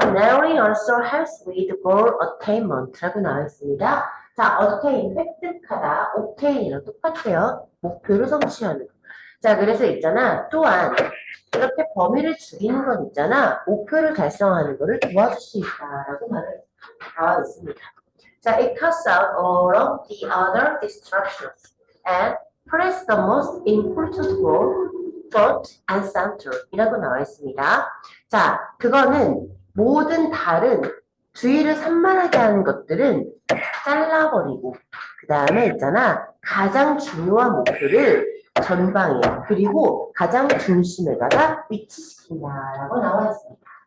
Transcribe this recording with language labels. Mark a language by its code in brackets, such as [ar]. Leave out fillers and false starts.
[en] Narrowing also helps with goal attainment [ko] 라고 나와 있습니다. 자, attain, 획득하다, obtain이랑 똑같아요. 목표를 성취하는. 자, 그래서 있잖아. 또한 이렇게 범위를 줄이는 건 있잖아. 목표를 달성하는 것을 도와줄 수 있다라고 말을 나와 있습니다. [en] 자, it cuts out all of the other distractions and press the most important goal front and center [ko] 이라고 나와 있습니다. 자, 그거는 모든 다른 주의를 산만하게 하는 것들은 잘라버리고 그 다음에 있잖아. 가장 중요한 목표를 전방에 그리고 가장 중심에다가 위치시킨다라고 나와 있습니다.